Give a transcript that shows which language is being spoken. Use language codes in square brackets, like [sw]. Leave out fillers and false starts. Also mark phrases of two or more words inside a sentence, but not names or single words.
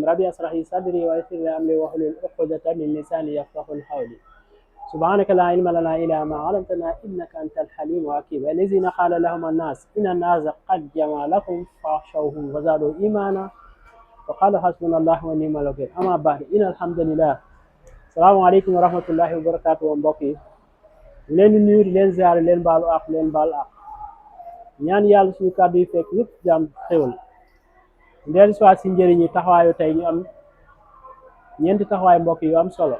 [ar] ربي اشرح لي صدري ويسر لي أمري واحلل عقدة من لساني يفقهوا قولي. سبحانك لا علم لنا إلا ما علمتنا إنك أنت الحليم الحكيم. الذين قال لهم الناس إن الناس قد جمع لكم فاخشوهم وزادوا إيمانا وقال حسبنا الله ونعم الوكيل. أما بعد إن الحمد لله. السلام عليكم ورحمة الله وبركاته. [wo] mbokk yi leen di nuyu di leen ziare leen baalu ak leen baal ak ñaan yàlla suñu kàddu yi fekk yëpp jàmm xéwal ndeen soit si njëriñ yi taxawaayu tey ñu am ñeenti taxawaay mbokk yu am solo.